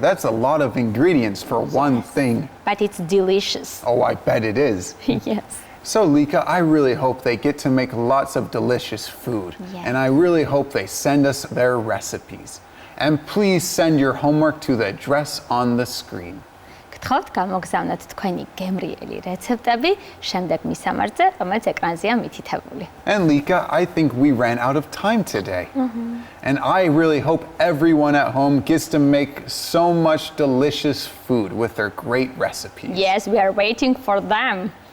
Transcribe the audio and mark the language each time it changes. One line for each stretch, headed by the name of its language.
English: That's a lot of ingredients for one thing. But it's delicious. Oh, I bet it is. Yes. So, Lika, I really hope they get to make lots of delicious food. Yes. And I really hope they send us their recipes. And please send your homework to the address on the screen.
Georgian: გთხოვთ გამოგზავნოთ თქვენი გემრიელი რეცეპტები შემდეგ მისამართზე, რომელიც ეკრანზეა მითითებული.
English: And Lika, I think we ran out of time today. And I really hope everyone at home gets to make so much delicious food with their great recipes. Yes, we are waiting for them.